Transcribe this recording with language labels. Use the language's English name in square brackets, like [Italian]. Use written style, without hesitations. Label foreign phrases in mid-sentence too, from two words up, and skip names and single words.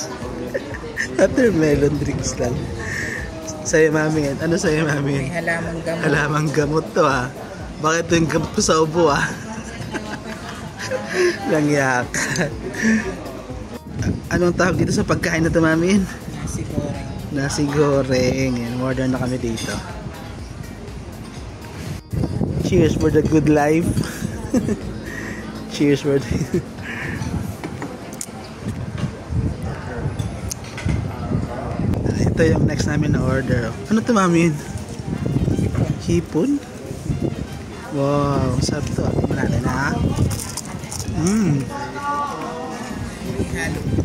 [English] Watermelon drinks lang. [Filipino] Sa'yo, mami. Ano sa'yo, mami? May halamang gamot. Halamang gamot to, ha? Bakit ito yung gamot ko sa ubo, ha? Langyak. Anong tawag dito sa pagkain na ito, mami? Nasi goreng. Nasi goreng. Yan, order na kami dito. [English] Cheers for the good life. Cheers for the... [Filipino] Ito yung next namin na order. Ano ito, mami? Hipon? Wow, sarap ito. Tingnan natin, ha? Halo.